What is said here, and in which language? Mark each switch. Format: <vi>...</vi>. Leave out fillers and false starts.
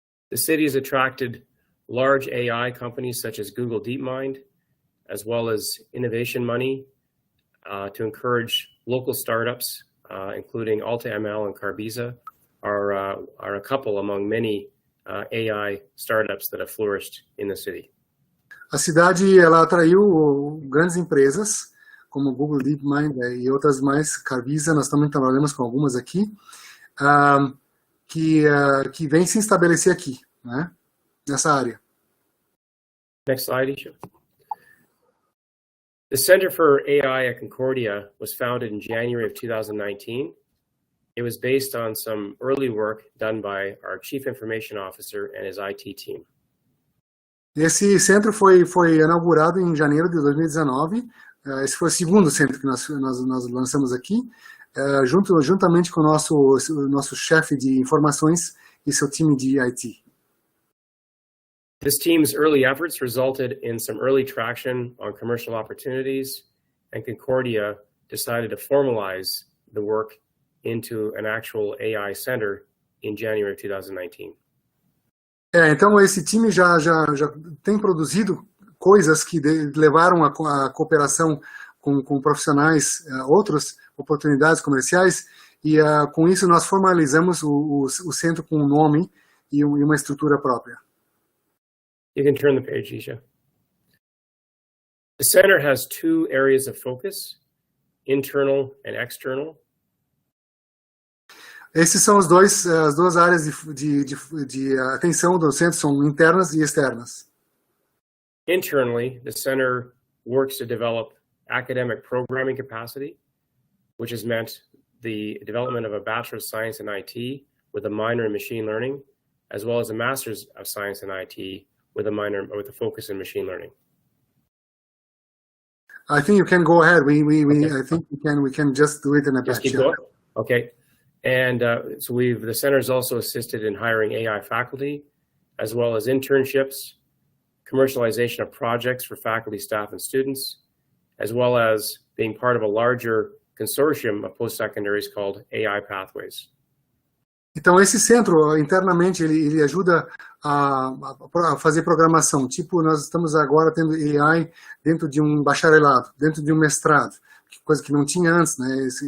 <en>The city has attracted large AI companies such as Google DeepMind, as well as innovation money to encourage local startups, including AltaML and Carbiza, are a couple among many AI startups that have flourished in the city.</en> <pt>A cidade ela atraiu grandes empresas como Google DeepMind e outras mais, Carbiza, nós também trabalhamos com algumas aqui, que vêm se estabelecer aqui, né, nessa área.</pt> <en>Next slide, Isha. The Center for AI at Concordia was founded in January of 2019. It was based on some early work done by our Chief Information Officer and his IT team.</en> <pt>Esse centro foi inaugurado em janeiro de 2019. Esse foi o segundo centro que nós lançamos aqui, juntamente com o nosso chefe de informações e seu time de IT.</pt> <en>This team's early efforts resulted in some early traction on commercial opportunities, and Concordia decided to formalize the work into an actual AI center in January of 2019.</en> <pt>Então esse time já tem produzido coisas que levaram a cooperação com profissionais, outras oportunidades comerciais, e com isso nós formalizamos o centro com um nome e uma estrutura própria.</pt> <en>You can turn the page, Isha. The center has 2 areas of focus, internal and external.</en> <pt>Esses são as duas áreas de atenção do centro, são internas e externas.</pt> <en>Internally, the center works to develop academic programming capacity, which has meant the development of a Bachelor of Science in IT with a minor in machine learning, as well as a Master's of Science in IT with a focus in machine learning. I think you can go ahead. I think we can just do it in a just keep going. Okay, and so the center has also assisted in hiring AI faculty, as well as internships, commercialization of projects for faculty, staff, and students, as well as being part of a larger consortium of post-secondaries called AI Pathways.</en> <pt>Então, esse centro, internamente, ele ajuda a fazer programação. Tipo, nós estamos agora tendo AI dentro de um bacharelado, dentro de um mestrado, coisa que não tinha antes, né?</pt>